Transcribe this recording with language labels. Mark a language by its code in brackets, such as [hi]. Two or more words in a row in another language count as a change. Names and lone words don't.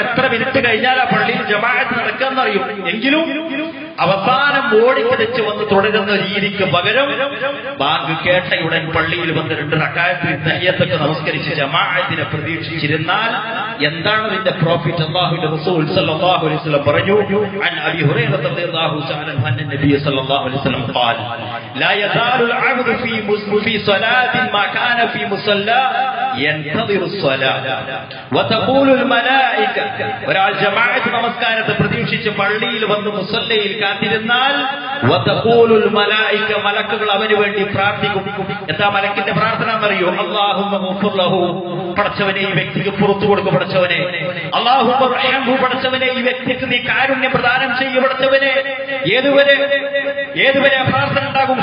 [ml] എത്ര മിനിറ്റ് കഴിഞ്ഞാൽ ആ പള്ളിയിൽ ജമാഅത്ത് നടക്കാന്നറിയും. എങ്കിലും അവസാനം ഓടിക്കതച്ച് വന്ന് തുടരുന്ന രീതിക്ക് പകരം ബാങ്ക് കേട്ടയുടൻ പള്ളിയിൽ വന്ന് 2 റക്അത്ത് തഹിയ്യത്തൊക്കെ നമസ്കരിച്ച് ജമാഅത്തിനെ പ്രതീക്ഷിച്ചിരുന്നാൽ എന്താണ് അതിന്റെ പ്രോഫിറ്റ്? അല്ലാഹുവിന്റെ റസൂൽ [ar] صلى الله عليه وسلم പറഞ്ഞു, عن أبي هريرة رضي الله تعالى عن النبي صلى الله عليه وسلم قال لا يزال العبد في صلاة ما كان في مصلى ينتظر الصلاة وتقول الملائكة. [ml] ഒരാൾ ജമാഅത്ത് നമസ്കാരത്തെ പ്രതീക്ഷിച്ച് പള്ളിയിൽ വന്ന് മുസല്ലയിൽ കാത്തിരുന്നാൽ [ar] وتقول الملائكة, [ml] മലക്കുകൾ അവന് വേണ്ടി പ്രാർത്ഥിക്കും. എന്താ മലക്കിന്റെ പ്രാർത്ഥന എന്നറിയോ? [ar] اللهم اغفر له, [ml] പടച്ചവനെ ഈ വ്യക്തിക്ക് പുറത്തു കൊടുക്കും പടച്ചവനെ. [ar] اللهم ارحمه, [ml] പടച്ചവനെ ഈ വ്യക്തിക്ക് നീ കാരുണ്യം പ്രദാനം ചെയ്യൂ പടച്ചവനെ. ഏതുവരെ പ്രാർത്ഥന ഉണ്ടാകും?